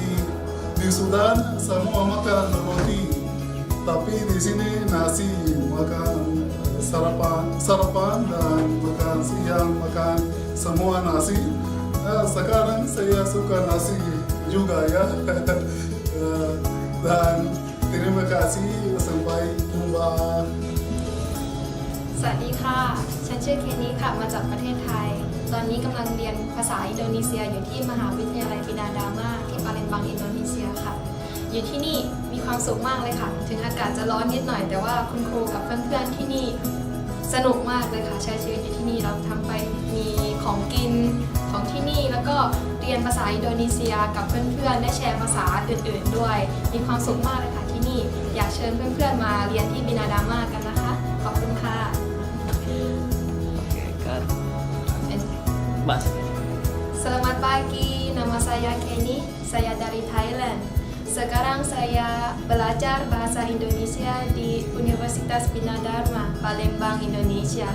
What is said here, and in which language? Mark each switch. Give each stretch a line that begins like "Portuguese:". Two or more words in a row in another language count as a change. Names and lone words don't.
Indonesian: Di Sudan semua makan roti, tapi di sini nasi, makan sarapan dan makan siang, makan semua nasi. Sekarang saya suka nasi juga ya. Dan terima kasih, sampai jumpa.
Thai: สวัสดีค่ะฉันชื่อเคนี่ค่ะมาจากประเทศไทยตอนนี้กำลังเรียนภาษาอินโดนีเซียอยู่ที่มหาวิทยาลัยบินาดามา ที่ปาเลมบังอินโดนีเซียค่ะอยู่ที่นี่มีความสุขมากเลยค่ะถึงอากาศจะร้อนนิดหน่อยแต่ ว่าคุณครูกับเพื่อนๆที่นี่สนุกมากเลยค่ะใช้ชีวิตอยู่ที่นี่เราทำไปมีของกินของที่นี่แล้วก็เรียนภาษาอินโดนีเซียกับเพื่อนๆได้แชร์ภาษาอื่นๆด้วยมีความสุขมากเลยค่ะที่นี่อยากเชิญเพื่อนๆมาเรียนที่บินาดามากันนะคะขอบคุณค่ะ
Indonesian: Selamat pagi, nama saya Kenny, saya dari Thailand. Sekarang saya belajar bahasa Indonesia di Universitas Bina Dharma, Palembang, Indonesia.